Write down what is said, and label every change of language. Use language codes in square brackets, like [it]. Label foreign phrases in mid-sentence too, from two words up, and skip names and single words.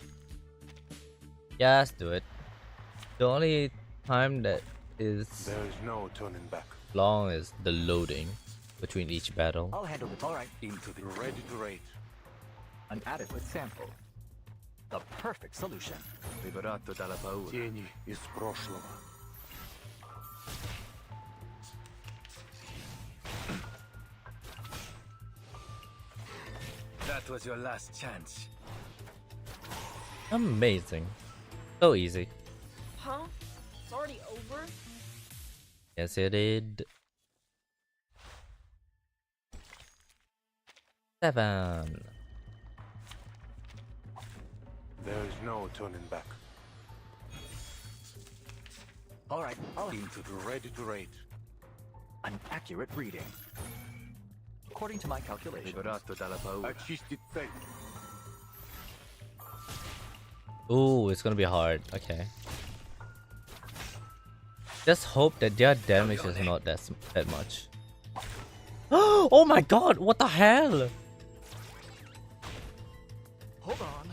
[en] Yeah, let's do it. The only time that is There is no turning back. long is the loading between each battle. I'll handle it. All right. Into the ready to raid. An adequate sample. The perfect solution. [it] Liberato dalla paura. [ru] Тени из прошлого. [en] That was your last chance. Amazing. So easy. Huh? It's already over? Yes, it did. 7. There is no turning back. All right. I'll Into the ready to raid. An accurate reading. According to my calculations. [it] Liberato dalla paura. [ru] Очистить цель. [en] Ooh, it's gonna be hard. Okay. Just hope that their damage is not that much. Oh my god, what the hell? Hold on.